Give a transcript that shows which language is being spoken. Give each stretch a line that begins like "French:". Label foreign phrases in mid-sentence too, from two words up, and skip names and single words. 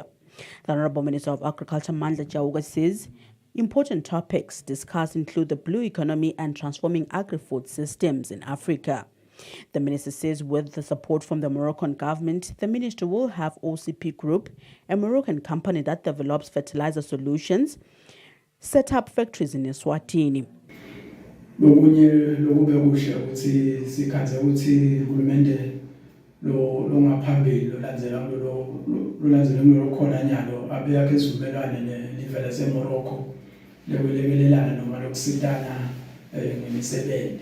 English: The Honourable Minister of Agriculture, Mandla Chauka, says important topics discussed include the blue economy and transforming agri-food systems in Africa. The minister says with the support from the Moroccan government, the ministry will have OCP Group, a Moroccan company that develops fertilizer solutions, set up factories in Eswatini.
Swati: Lokunye lokubekusha ukuthi sikhaze ukuthi uhulumende lo ngaphambili lolandzela khona nyalo abeyakhe isivumelwano nelive laseMorocco lekwelekelelana noma lokusitana ngemisebenzi.